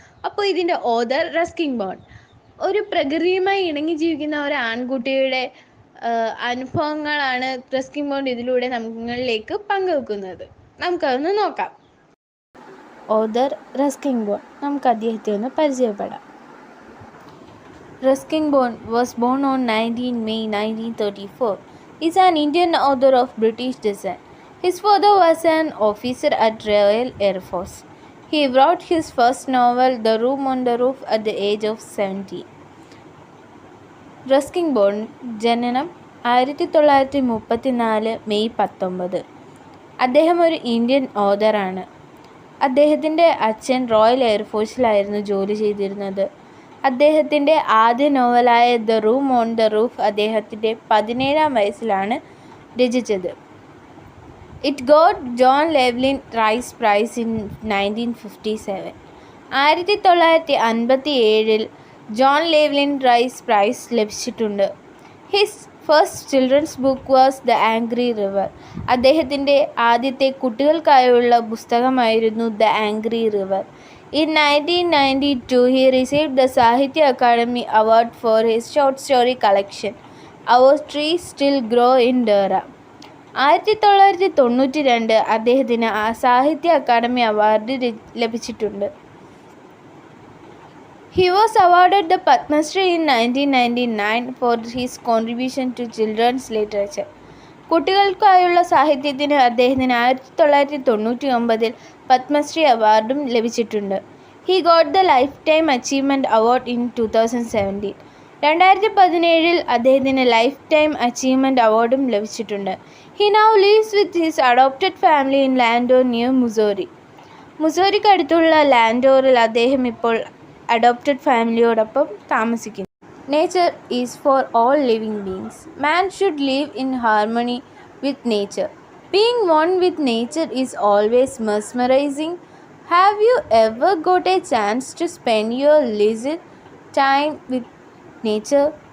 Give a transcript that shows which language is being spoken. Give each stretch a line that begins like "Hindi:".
Malayalam: അപ്പോൾ ഇതിൻ്റെ author Ruskin bond. ഒരു പ്രകൃതിയുമായി ഇണങ്ങി ജീവിക്കുന്ന ഒരു ആൺകുട്ടിയുടെ അനുഭവങ്ങളാണ് റസ്കിൻ ബോണ്ട് ഇതിലൂടെ നമ്മളിലേക്ക് പങ്കുവെക്കുന്നത്. നമുക്കതൊന്ന് നോക്കാം. Author Ruskin bond. നമുക്ക് അദ്ദേഹത്തെ ഒന്ന് പരിചയപ്പെടാം.
English: Ruskin Bond was born on 19 May 1934. He is an Indian author of British descent. His father was an officer at Royal Air Force. He wrote his first novel, The Room on the Roof, at the age of 17.
Malayalam: Ruskin bond ജനനം 1934 May 19. അദ്ദേഹം ഒരു Indian ഓതറാണ്. അദ്ദേഹത്തിൻ്റെ അച്ഛൻ royal എയർഫോഴ്സിലായിരുന്നു ജോലി ചെയ്തിരുന്നത്. അദ്ദേഹത്തിൻ്റെ ആദ്യ നോവലായ the room on the roof അദ്ദേഹത്തിൻ്റെ 17ാം വയസ്സിലാണ് രചിച്ചത്.
English: It got John Llewellyn Rhys prize in 1957.
Malayalam: 1957 John ലെവ്ലിൻ rice price ലഭിച്ചിട്ടുണ്ട്.
English: His first children's book was the angry river.
Malayalam: അദ്ദേഹത്തിൻ്റെ ആദ്യത്തെ കുട്ടികൾക്കായുള്ള പുസ്തകമായിരുന്നു the angry river.
English: In 1992, he received the Sahitya Academy Award for his short story collection, Our Trees Still Grow in Dehra.
Malayalam: 1992 അദ്ദേഹത്തിന് സാഹിത്യ academy award ലഭിച്ചിട്ടുണ്ട്.
English: He was awarded the Padma Shri in 1999 for his contribution to children's literature.
Malayalam: കുട്ടികൾക്കായുള്ള സാഹിത്യത്തിന് അദ്ദേഹത്തിന് 1999 പത്മശ്രീ അവാർഡും ലഭിച്ചിട്ടുണ്ട്.
English: He got the lifetime achievement award in 2017.
Malayalam: 2017 അദ്ദേഹത്തിന് life time achievement അവാർഡും ലഭിച്ചിട്ടുണ്ട്.
English: He now lives with his adopted family in Landour near Mussoorie.
Malayalam: മുസോറിക്കടുത്തുള്ള ലാൻഡോറിൽ അദ്ദേഹം ഇപ്പോൾ adopted ഫാമിലിയോടൊപ്പം താമസിക്കുന്നു.
English: Nature is for all living beings. Man should live in harmony with nature. Being one with nature is always mesmerizing. Have you ever got a chance to spend your leisure time with nature?